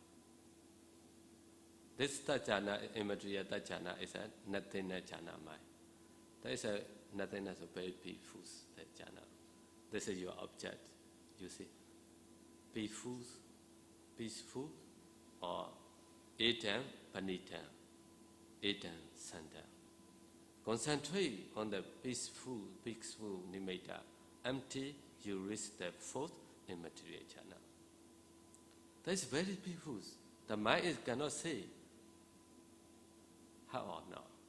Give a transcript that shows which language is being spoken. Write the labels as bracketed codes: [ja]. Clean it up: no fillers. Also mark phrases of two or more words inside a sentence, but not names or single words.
[en] This jhana, immaterial jhana, is a nothingness jhana mind. That is a nothingness of very peaceful jhana. This is your object. You see, peaceful, or [pi] etam panitam, etam santa. [en] Concentrate on the peaceful nimitta. Empty, you reach the fourth immaterial jhana. That is very peaceful. The mind cannot say how or not.